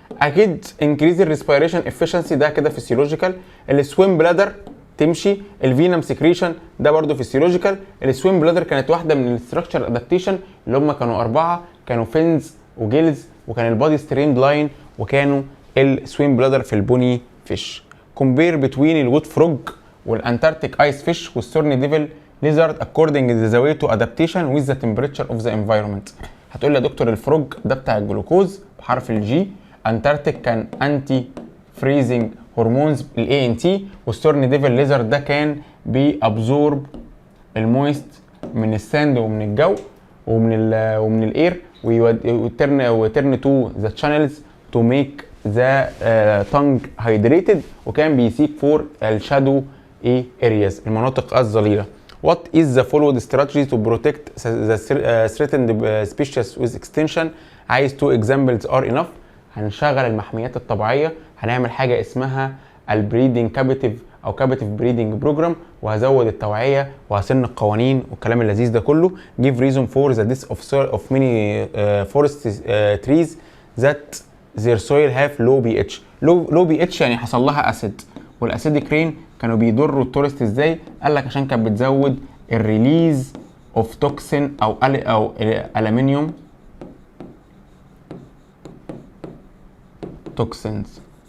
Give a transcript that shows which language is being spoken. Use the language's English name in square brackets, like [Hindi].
[Arabic] اكيد انكريز الريسبيريشن افشنسي، ده كده فيسيولوجيكال. السويم بلادر تمشي. الفينم سكريشن ده برضو فيسيولوجيكال. السويم بلادر كانت واحده من الستراكشر ادابتيشن اللي هم كانوا 4، كانوا فينز وجيلز وكان البادي ستريمد لاين وكانوا السويم بلادر في البوني فيش. [English] Compare between الوود frog والانتاركتيك ice fish والستورني devil lizard according to the way to adaptation with the temperature of the environment. [Arabic] هتقول لي يا دكتور الفروج ده بتاع الجلوكوز بحرف الجي، انتاركتيك كان انتي فريزنج هرمونز الاي ان تي، والستورني ديفل ليزرد ده كان بيابزورب المويست من الساند ومن الجو ومن الاير [English] return to the channels to make the tongue hydrated, [Arabic] وكان بيسيك فور الشادو ايه ارياز المناطق الظليله. [English] What is the followed strategy to protect the threatened species with extinction؟ [Arabic] عايز [English] 2 examples are enough. [Arabic] هنشغل المحميات الطبيعيه، هنعمل حاجه اسمها البريدنج كابيتيف او كابيتيف بريدنج بروجرام، وهزود التوعيه وهسن القوانين والكلام اللذيذ ده كله. [English] give reason for the death of many forest trees that their soil have low pH. [Arabic] low pH يعني حصل لها اسيد، والاسيديك رين كانوا بيضروا التورست ازاي؟ قال لك عشان كانت بتزود الريليز اوف توكسين او الومنيوم توكسينز.